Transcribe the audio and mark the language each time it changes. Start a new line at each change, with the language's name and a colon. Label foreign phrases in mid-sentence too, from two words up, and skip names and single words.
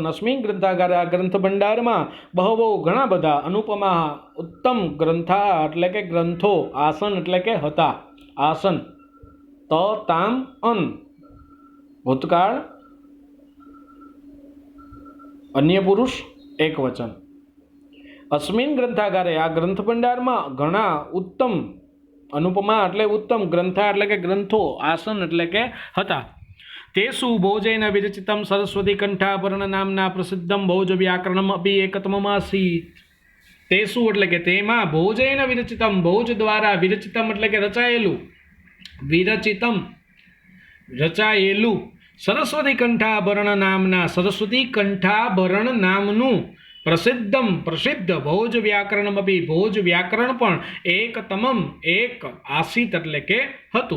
Sanskrit: અસ્મિન ગ્રંથાગારે,
Gujarati: આ ગ્રંથ ભંડારમાં, બહવો ઘણા બધા, અનુપમા ઉત્તમ, ગ્રંથા એટલે કે ગ્રંથો, આસન એટલે કે હતા, આસન, તામ અન ભૂતકાળ, અન્ય પુરુષ એક વચન.
Sanskrit: અસ્મિન ગ્રંથાગારે,
Gujarati: આ ગ્રંથ ભંડારમાં ઘણા ઉત્તમ, અનુપમા એટલે ઉત્તમ, ગ્રંથા એટલે કે ગ્રંથો, આસન એટલે કે હતા.
Sanskrit: तेषु भोजेन विरचितं सरस्वतीकण्ठाभरण नाम्ना प्रसिद्धं भोजव्याकरणम् अपि एकतममासीत्।
Gujarati: तेषु એટલે કે તેમાં
Sanskrit: ભોજેન વિરચિતમ,
Gujarati: ભોજ દ્વારા વિરચિતમ એટલે કે રચાયેલું, વિરચિતમ રચાયેલું, સરસ્વતી કંઠાભરણ નામના, સરસ્વતી કંઠાભરણ નામનું, પ્રસિદ્ધમ પ્રસિદ્ધ,
Sanskrit: ભોજ વ્યાકરણમ અપી,
Gujarati: ભોજ વ્યાકરણ પણ એકતમમ એક આસીત એટલે કે હતું.